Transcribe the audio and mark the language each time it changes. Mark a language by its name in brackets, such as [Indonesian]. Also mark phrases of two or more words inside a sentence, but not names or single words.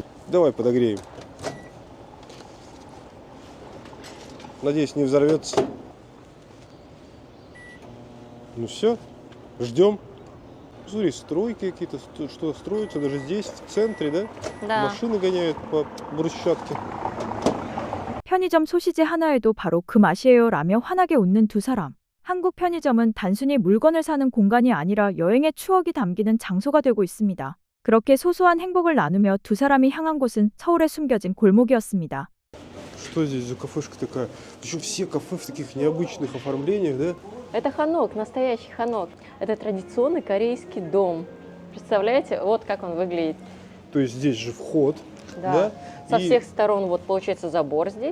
[Russian] Давай подогреем. Надеюсь, не взорвется. Ну все, ждем. Смотри, стройки какие-то, что строятся даже здесь, в центре, да? Да. Машины гоняют по брусчатке. [Korean] 편의점 소시지 하나에도 바로 그 맛이에요 라며 환하게 웃는 두 사람. 한국 편의점은 단순히 물건을 사는 공간이 아니라 여행의 추억이 담기는 장소가 되고 있습니다. 그렇게 소소한 행복을 나누며 두 사람이 향한 곳은 서울에 숨겨진 골목이었습니다. [Russian] Что здесь за кафешка такая? Причем все кафе в таких необычных оформлениях, да? Это ханок, настоящий ханок. Это традиционный корейский дом. Представляете, вот как он выглядит. То есть здесь же вход, Да. да? Со И всех сторон вот получается забор здесь,